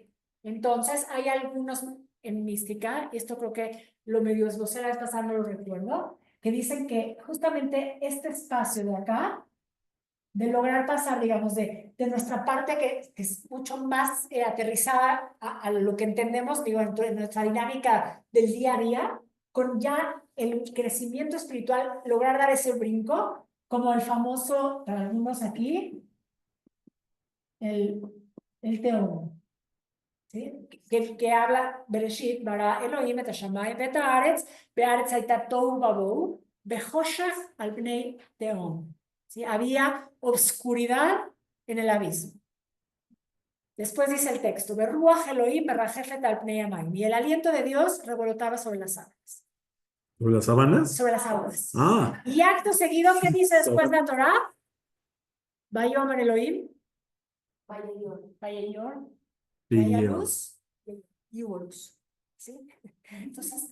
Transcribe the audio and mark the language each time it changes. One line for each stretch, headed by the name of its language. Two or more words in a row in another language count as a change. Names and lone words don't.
Spanish: Entonces, hay algunos en mística, esto creo que lo medio esbocé la vez pasada, no lo recuerdo, que dicen que justamente este espacio de acá, de lograr pasar, digamos, de nuestra parte que es mucho más aterrizada a lo que entendemos, digo, en nuestra dinámica del día a día, con ya el crecimiento espiritual, lograr dar ese brinco, como el famoso, para algunos aquí, el, el teólogo. ¿Sí? Que habla,
Hebrew: בראשית ברא אלהים את השמים את הארץ בארץ היתה תהו ובהו בחשך על פני תהום.
Spanish: ¿Sí? Había obscuridad en el abismo. Después dice el texto,
Hebrew: ברוח אלהים מרחפת על פני המים,
Spanish: y el aliento de Dios revolotaba sobre las aguas. ¿Sobre las sabanas? Sobre las aguas. Ah, Y acto seguido, ¿qué dice después la Torah?
Hebrew: ויאמר אלהים ויהי אור,
Spanish: y haya luz y hubo luz. ¿Sí? Entonces,